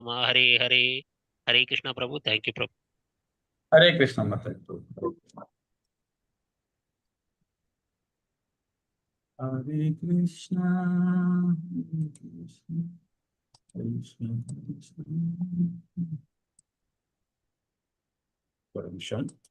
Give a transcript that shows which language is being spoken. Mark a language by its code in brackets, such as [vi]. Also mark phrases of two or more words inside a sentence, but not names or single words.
[hi] हरे हरे। हरे कृष्णा प्रभु। [en] thank you [hi] प्रभु। हरे कृष्ण माता जी। हरे कृष्णा हरे कृष्णा कृष्ण कृष्ण। [ta] ஒரு நிமிஷம்.